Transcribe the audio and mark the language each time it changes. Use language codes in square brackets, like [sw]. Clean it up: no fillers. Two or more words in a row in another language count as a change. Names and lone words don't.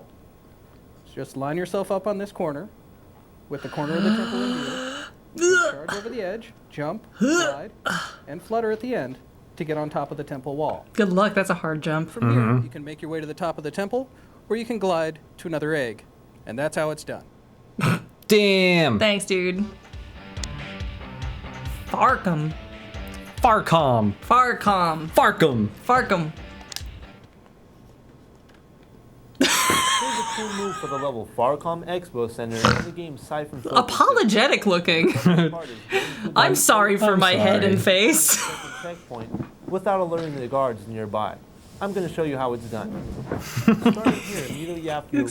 [en] So just line yourself up on this corner, with the corner of the temple in view. Charge over the edge, jump, glide, and flutter at the end to get on top of the temple wall. Good luck, that's a hard jump. From here, you can make your way to the top of the temple, or you can glide to another egg. And that's how it's done. Damn. Thanks, dude. Farcum. Farcom. Farcom. Farcom. Farcom. Here's a cool move for the level Farcom Expo Center in the game Siphon Filter. Apologetic looking. I'm sorry for my head and face. Checkpoint without alerting the guards nearby. I'm going to show you how it's done. Starting here, immediately after you